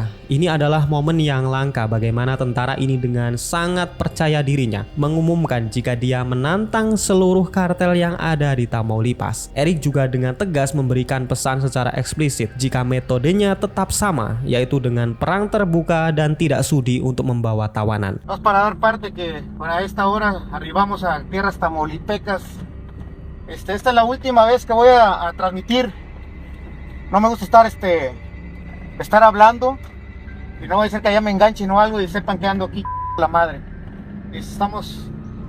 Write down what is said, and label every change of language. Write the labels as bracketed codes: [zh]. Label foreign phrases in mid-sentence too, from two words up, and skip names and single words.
[id] Ini adalah momen yang langka bagaimana tentara ini dengan sangat percaya dirinya mengumumkan jika dia menantang seluruh kartel yang ada di Tamaulipas. Erik juga dengan tegas memberikan pesan secara eksplisit jika metodenya tetap sama, yaitu dengan perang terbuka dan tidak sudi untuk membawa tawanan. [es] Vamos para dar parte que para esta hora arribamos a tierras tamaulipecas. Esta es la última vez que voy a transmitir. No me gusta estar hablando y no voy a ser que allá me enganchen o algo y sepan que ando aquí la madre.